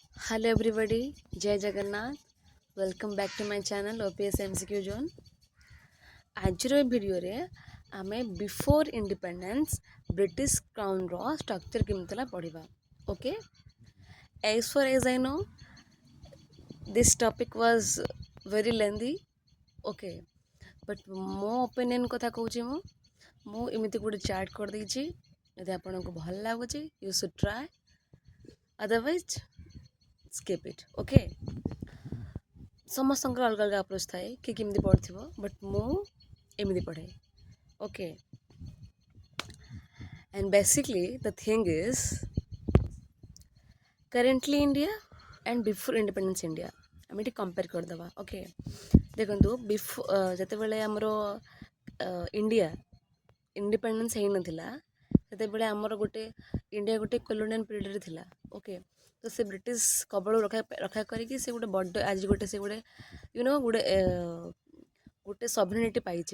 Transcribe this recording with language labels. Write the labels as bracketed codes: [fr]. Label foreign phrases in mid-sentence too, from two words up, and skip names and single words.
[en] Hello everybody, Jai Jagannath. Welcome back to my channel OPS MCQ Zone. [or] ଆଜିର ଏ ଭିଡ଼ିଓରେ ଆମେ [en] before independence British Crown's structure [or] କେମିତି ଥିଲା ପଢ଼ିବା. ଓକେ, [en] as far as I know this topic was very lengthy. [or] ଓକେ, ବଟ୍ ମୋ ଓପିନିଅନ୍ କଥା କହୁଛି ମୁଁ ଏମିତି ଗୋଟେ ଚାର୍ଟ କରିଦେଇଛି. ଯଦି ଆପଣଙ୍କୁ ଭଲ ଲାଗୁଛି [en] you should try, otherwise skip it. [or] ଓକେ, ସମସ୍ତଙ୍କର ଅଲଗା ଅଲଗା ଆପ୍ରୋଚ୍ ଥାଏ କି କେମିତି ପଢ଼ିଥିବ, ବଟ୍ ମୁଁ ଏମିତି ପଢ଼େ. ଓକେ, [en] and basically the thing is currently India and before independence India [or] ଆମେ ଏଠି କମ୍ପେୟାର କରିଦେବା. ଓକେ, ଦେଖନ୍ତୁ ଯେତେବେଳେ ଆମର ଇଣ୍ଡିଆ ଇଣ୍ଡିପେଣ୍ଡେନ୍ସ ହେଇନଥିଲା ସେତେବେଳେ ଆମର ଇଣ୍ଡିଆ ଗୋଟେ [en] colonial periodରେ [or] ଥିଲା. ଓକେ, ତ ସେ ବ୍ରିଟିଶ କବଳ ରକ୍ଷା କରିକି ସେ ଗୋଟେ ବଡ଼ ଆଜି ସେ ଗୋଟେ ସଭରେନିଟି ପାଇଛେ.